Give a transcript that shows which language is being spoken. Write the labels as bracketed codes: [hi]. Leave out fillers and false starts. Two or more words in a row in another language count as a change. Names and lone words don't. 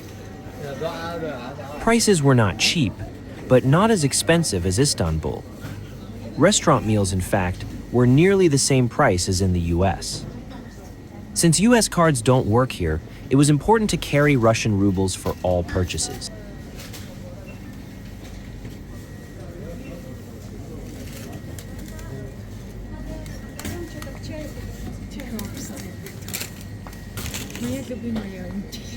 [en] Prices were not cheap, but not as expensive as Istanbul. Restaurant meals, in fact, were nearly the same price as in the US. Since US cards don't work here, it was important to carry Russian rubles for all purchases. [ru] Моя любимая античка.